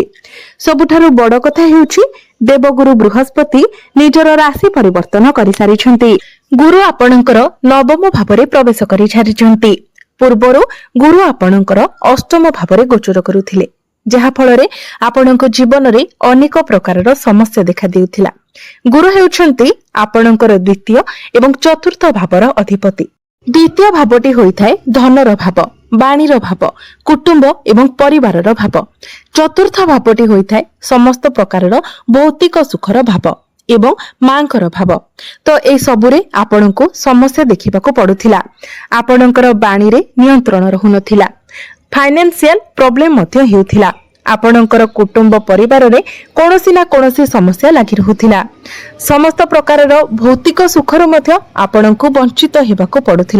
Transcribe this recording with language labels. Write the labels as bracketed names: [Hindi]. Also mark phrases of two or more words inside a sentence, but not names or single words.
[Odia] ସବୁଠାରୁ ବଡ଼ କଥା ହେଉଛି ଦେବଗୁରୁ ବୃହସ୍ପତି ନିଜର ରାଶି ପରିବର୍ତ୍ତନ କରି ସାରିଛନ୍ତି। ଗୁରୁ ଆପଣଙ୍କର ନବମ ଭାବରେ ପ୍ରବେଶ କରି ସାରିଛନ୍ତି। ପୂର୍ବରୁ ଗୁରୁ ଆପଣଙ୍କର ଅଷ୍ଟମ ଭାବରେ ଗୋଚର କରୁଥିଲେ, ଯାହା ଫଳରେ ଆପଣଙ୍କ ଜୀବନ ରେ ଅନେକ ପ୍ରକାରର ସମସ୍ୟା ଦେଖା ଦେଉଥିଲା। ଗୁରୁ ହେଉଛନ୍ତି ଆପଣଙ୍କର ଦ୍ୱିତୀୟ ଏବଂ ଚତୁର୍ଥ ଭାବର ଅଧିପତି। ଦ୍ୱିତୀୟ ଭାବଟି ହୋଇଥାଏ ଧନର ଭାବ, ବାଣୀର ଭାବ, କୁଟୁମ୍ବ ଏବଂ ପରିବାରର ଭାବ। ଚତୁର୍ଥ ଭାବଟି ହୋଇଥାଏ ସମସ୍ତ ପ୍ରକାରର ଭୌତିକ ସୁଖର ଭାବ ଏବଂ ମାଙ୍କର ଭାବ। ତ ଏ ସବୁରେ ଆପଣଙ୍କୁ ସମସ୍ୟା ଦେଖିବାକୁ ପଡୁଥିଲା। ଆପଣଙ୍କର ବାଣୀ ରେ ନିୟନ୍ତ୍ରଣ ରହୁନଥିଲା। [English] financial problem [Odia] ମଧ୍ୟ ହେଉଥିଲା। ଆପଣଙ୍କର କୁଟୁମ୍ବ ପରିବାର ରେ କୌଣସି ନା କୌଣସି ସମସ୍ୟା ଲାଗି ରହୁଥିଲା। ସମସ୍ତ ପ୍ରକାରର ଭୌତିକ ସୁଖରୁ ମଧ୍ୟ ଆପଣଙ୍କୁ ବଞ୍ଚିତ ହେବାକୁ ପଡୁଥିଲା।